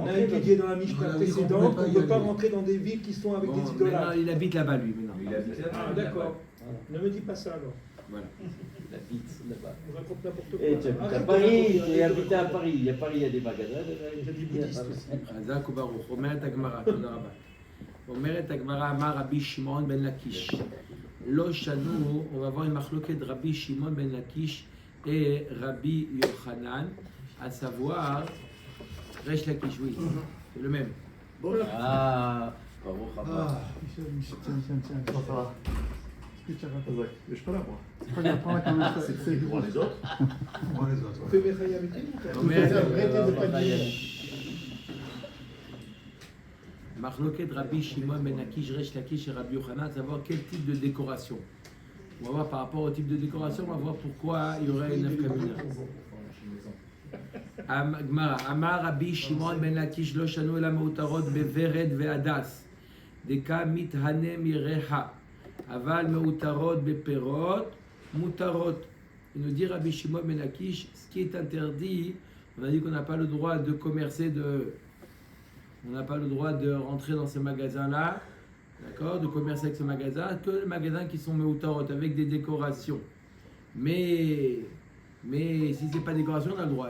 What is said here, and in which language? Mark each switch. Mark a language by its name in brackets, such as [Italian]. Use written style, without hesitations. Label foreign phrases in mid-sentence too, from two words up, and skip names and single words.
[French] rentrer étudié dans la Mishnah On a dit qu'on précédente pouvait pas qu'on y ne peut pas aller. rentrer dans des villes qui sont avec Bon, des maintenant, idolâtres. il habite là-bas, lui, maintenant. Ah, d'accord. Voilà. Ne me dis pas ça alors. Voilà. La pizza là-bas. On raconte n'importe quoi. Et tu habites à Arrête de Paris, raconter, tu es arrête de habité à raconter. Paris. Il y a Paris, il y a des magasins. Il y a des bouddhistes aussi. [Hebrew] חזק וברוך. אומרת הגמרא, תודה רבה. אומרת הגמרא, אמר רבי שמעון בן לקיש. לא שנו, [French] on va voir une [Hebrew] מחלוקת רבי שמעון בן לקיש [French] et Rabbi Yochanan, à savoir, Resh Lakish, oui, c'est le même. Ah, [Hebrew] ברוך הבא. [French] Ah, tiens. Comment ça va? Est-ce que tu as raconté? Mais je suis pas là, moi. C'est pas grave, prends la caméra. C'est Pour les autres. Pour les autres. On fait Mechaï avec lui ou pas? [Hebrew] אומרת, [French] Arrêtez de pas dire. [Hebrew] מחלוקת רבי שמעון בן לקיש, Resh Lakish et Rabbi Yochanan, [French] à savoir quel type de décoration. On va voir par rapport au type de décoration, on va voir pourquoi il y aurait une nafkamina. [Hebrew] הגמרא, אמר רבי שמעון בן לקיש לא שנו אלא מאותרות בוורד והדס דקה מתהנה מריחה אבל מאותרות בפירות מותרות. [French] Il nous dit Rabbi Shimon ben Lakish, ce qui est interdit, on a dit qu'on n'a pas le droit de commercer on n'a pas le droit de rentrer dans ces magasins-là, d'accord, de commercer avec ce magasin, que les magasins qui sont meutarot avec des décorations. Mais si c'est pas décoration, on a le droit.